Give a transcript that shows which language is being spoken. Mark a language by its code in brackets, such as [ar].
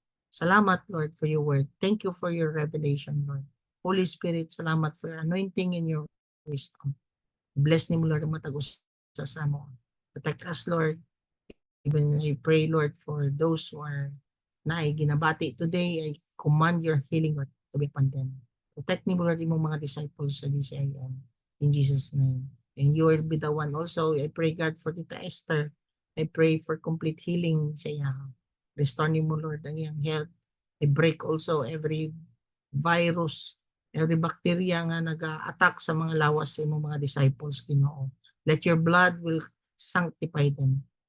[en] Salamat, Lord, for your word. Thank you for your revelation, Lord. Holy Spirit, salamat for your anointing and your wisdom. [ceb] Bless ni mo, Lord, ang matagos sa mo. [en] Protect us, Lord. Even I pray, Lord, for those who are [ceb] na ginabati [en] today, I command your healing, Lord, to be upon them. [ceb] Protect ni mo, Lord, imong mga disciples sa DCIM. [en] In Jesus' name. And you will be the one also. I pray, God, for Tita Esther. I pray for complete healing [ceb] sa iya. Restore ni mo, Lord, ang iyang health. [en] I break also every virus, every bacteria [ceb] nga nag-attack sa mga lawas sa imong mga disciples, Ginoo. [en] Let your blood will sanctify them.